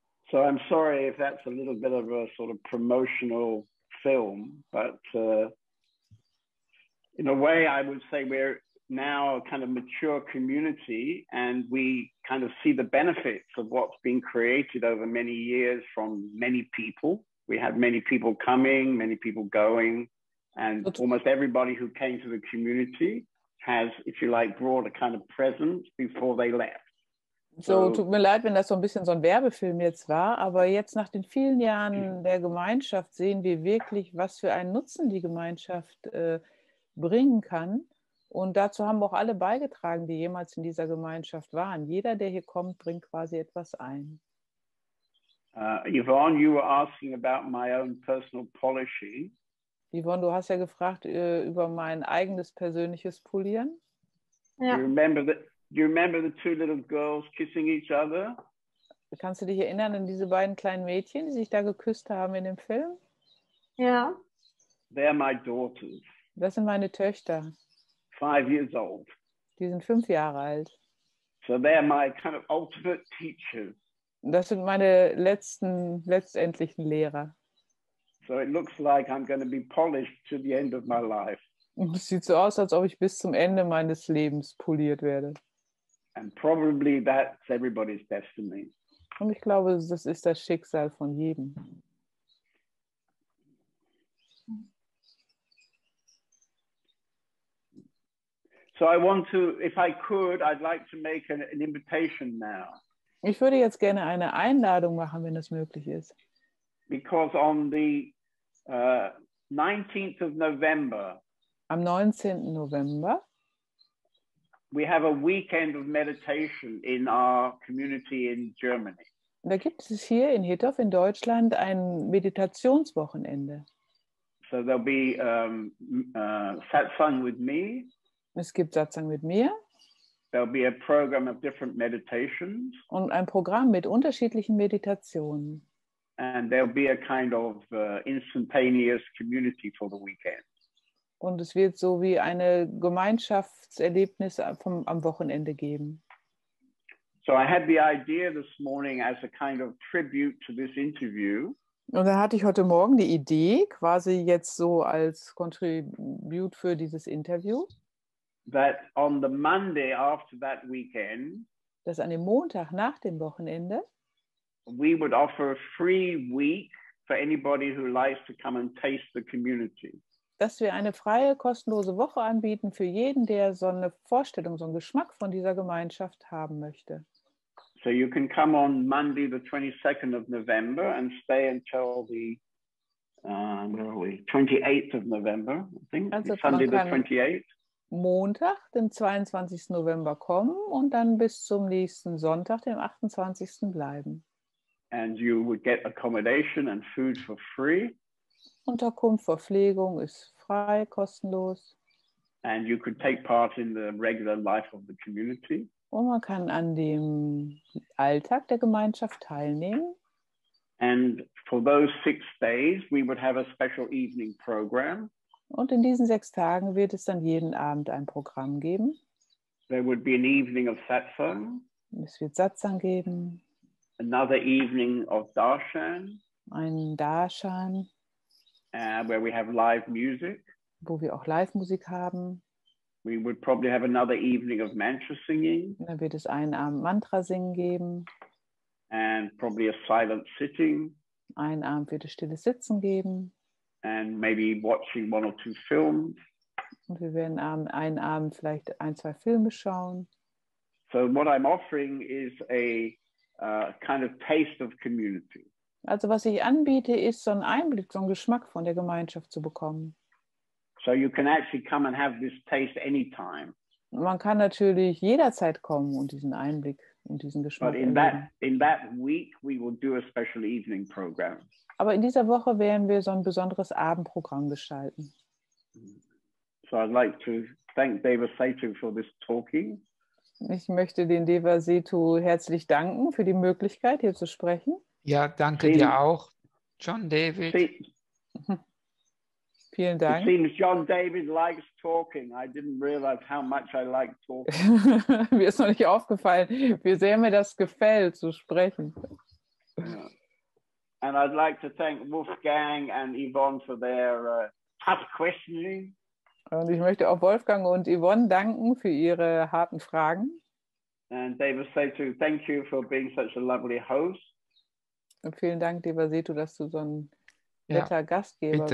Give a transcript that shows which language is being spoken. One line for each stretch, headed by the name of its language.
English: So I'm sorry if that's a little bit of a sort of promotional film, but in a way I would say we're now a kind of mature community and we kind of see the benefits of what's been created over many years from many people. We had many people coming, many people going, and almost everybody who came to the community has, if you like, brought a kind of present before they left.
German: So, tut mir leid, wenn das so ein bisschen so ein Werbefilm jetzt war, aber jetzt nach den vielen Jahren der Gemeinschaft sehen wir wirklich, was für einen Nutzen die Gemeinschaft bringen kann. Und dazu haben auch alle beigetragen, die jemals in dieser Gemeinschaft waren. Jeder, der hier kommt, bringt quasi etwas ein.
English: Yvonne, you were asking about my own personal polishing.
German: Yvonne, du hast ja gefragt über mein eigenes persönliches Polieren. Ja.
English: Do you remember the 2 little girls kissing each other?
German: Kannst du dich erinnern an diese beiden kleinen Mädchen, die sich da geküsst haben in dem Film? Ja.
English: They're my daughters.
German: Das sind meine Töchter.
English: 5 years old.
German: Die sind 5 Jahre alt.
English: So they're my kind of ultimate teachers.
German: Das sind meine letztendlichen Lehrer.
English: So it looks like I'm going to be polished to the end of my life.
German: Und es sieht so aus, als ob ich bis zum Ende meines Lebens poliert werde.
English: And probably that's everybody's destiny.
German: Und ich glaube, das ist das Schicksal von jedem.
English: So I want to, if I could, I'd like to make an invitation now.
German: Ich würde jetzt gerne eine Einladung machen, wenn es möglich ist.
English: Because on the 19th of November,
German: am 19. November,
English: we have a weekend of meditation in our community in Germany.
German: Und da gibt es hier in Hittorf in Deutschland ein Meditationswochenende.
English: So there'll be Satsang with me.
German: Es gibt Satsang mit mir.
English: There'll be a program of different meditations.
German: Und ein Programm mit unterschiedlichen Meditationen.
English: And there'll be a kind of instantaneous community for the weekend.
German: Und es wird so wie eine Gemeinschaftserlebnis am Wochenende geben.
English: So I had the idea this morning as a kind of tribute to this interview.
German: Und da hatte ich heute Morgen die Idee, quasi jetzt so als Contribute für dieses Interview,
English: that on the Monday after that weekend,
German: dass an dem Montag nach dem Wochenende
English: we would offer a free week for anybody who likes to come and taste the community.
German: Dass wir eine freie, kostenlose Woche anbieten für jeden, der so eine Vorstellung, so einen Geschmack von dieser Gemeinschaft haben möchte.
English: So you can come on Monday, the 22nd of November, and stay until the 28th of November, I think.
German: Also
English: Sunday, the
German: man kann
English: 28th.
German: Montag, den 22. November kommen und dann bis zum nächsten Sonntag, dem 28. bleiben.
English: And you would get accommodation and food for free.
German: Unterkunft, Verpflegung ist frei, kostenlos.
English: And you could take part in the regular life of the community.
German: Und man kann an dem Alltag der Gemeinschaft teilnehmen.
English: And for those 6 days, we would have a special evening program.
German: Und in diesen 6 Tagen wird es dann jeden Abend ein Programm geben.
English: There would be an evening of Satsang.
German: Es wird Satsang geben.
English: Another evening of Darshan.
German: Ein Darshan.
English: Where we have live music.
German: Wo wir auch Live-Musik haben.
English: We would probably have another evening of mantra singing.
German: Dann wird es einen Abend Mantra singen geben.
English: And probably a silent sitting.
German: Einen Abend wird es stilles Sitzen geben.
English: And maybe watching 1 or 2 films.
German: Und wir werden einen Abend vielleicht 1, 2 Filme schauen.
English: So what I'm offering is a kind of taste of community.
German: Also was ich anbiete, ist so einen Einblick, so einen Geschmack von der Gemeinschaft zu bekommen.
English: So you can actually come and have this taste anytime.
German: Man kann natürlich jederzeit kommen und diesen Einblick und diesen Geschmack erleben.
English: In that week we will do a special evening program.
German: Aber in dieser Woche werden wir so ein besonderes Abendprogramm gestalten.
English: So I'd like to thank Devasetu for this talking.
German: Ich möchte den Devasetu herzlich danken für die Möglichkeit, hier zu sprechen. Ja, danke dir auch, John David. Vielen Dank.
English: It seems John David likes talking. I didn't realize how much I like talking.
German: Mir ist noch nicht aufgefallen, wie sehr mir das gefällt, zu sprechen.
English: Yeah. And I'd like to thank Wolfgang and Yvonne for their tough questioning.
German: Und ich möchte auch Wolfgang und Yvonne danken für ihre harten Fragen.
English: And Devasetu, thank you for being such a lovely host.
German: Und vielen Dank, Devasetu, dass du so ein netter Gastgeber bist.